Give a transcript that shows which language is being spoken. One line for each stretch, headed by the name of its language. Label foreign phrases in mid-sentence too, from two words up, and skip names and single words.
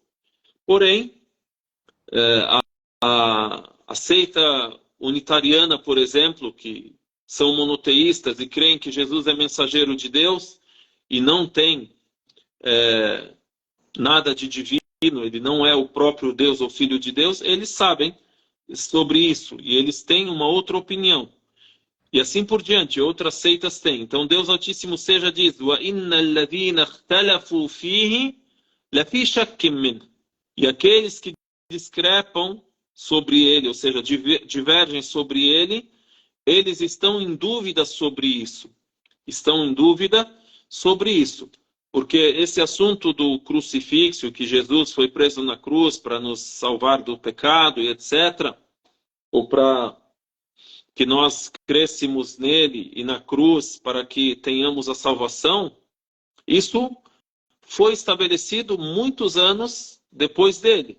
Portuguese: Porém, a seita unitariana, por exemplo, que são monoteístas e creem que Jesus é mensageiro de Deus e não tem nada de divino, ele não é o próprio Deus ou Filho de Deus, eles sabem sobre isso e eles têm uma outra opinião. E assim por diante, outras seitas têm. Então Deus Altíssimo seja diz:
Arabic: وَإِنَّ الَّذِينَ اخْتَلَفُوا فِيهِ لَفِي شَكٍّ مِّنْهُ.
Portuguese: E aqueles que discrepam sobre ele, ou seja, divergem sobre ele, eles estão em dúvida sobre isso. Estão em dúvida sobre isso. Porque esse assunto do crucifixo, que Jesus foi preso na cruz para nos salvar do pecado e etc., ou para que nós crescemos nele e na cruz para que tenhamos a salvação, isso foi estabelecido muitos anos depois dele.